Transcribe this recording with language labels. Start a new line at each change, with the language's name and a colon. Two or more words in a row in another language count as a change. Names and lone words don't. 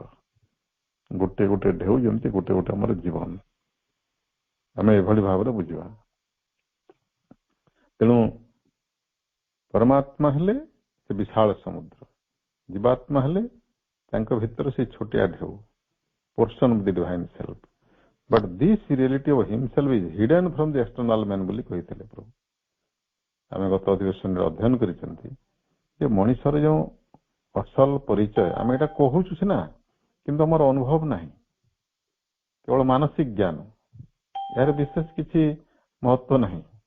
Odia: ଗୋଟେ ଗୋଟେ ଢେଉ ଯେମିତି ଗୋଟେ ଗୋଟେ ଆମର ଜୀବନ, ଆମେ ଏଭଳି ଭାବରେ ବୁଝିବା। ତେଣୁ ପରମାତ୍ମା ହେଲେ ସେ ବିଶାଳ ସମୁଦ୍ର, ଜୀବାତ୍ମା ହେଲେ ତାଙ୍କ ଭିତରେ ସେ ଛୋଟିଆ ଢେଉ,
English: portion of the divine self. But this reality of himself is hidden from the external man
Odia: ବୋଲି କହିଥିଲେ ପ୍ରଭୁ। ଆମେ ଗତ ଅଧିବେଶନରେ ଅଧ୍ୟୟନ କରିଛନ୍ତି ଯେ ମଣିଷର ଯେଉଁ ଅସଲ ପରିଚୟ ଆମେ ଏଇଟା କହୁଛୁ ସିନା, କିନ୍ତୁ ଆମର ଅନୁଭବ ନାହିଁ, କେବଳ ମାନସିକ ଜ୍ଞାନ, ଏହାର ବିଶେଷ କିଛି ମହତ୍ଵ ନାହିଁ।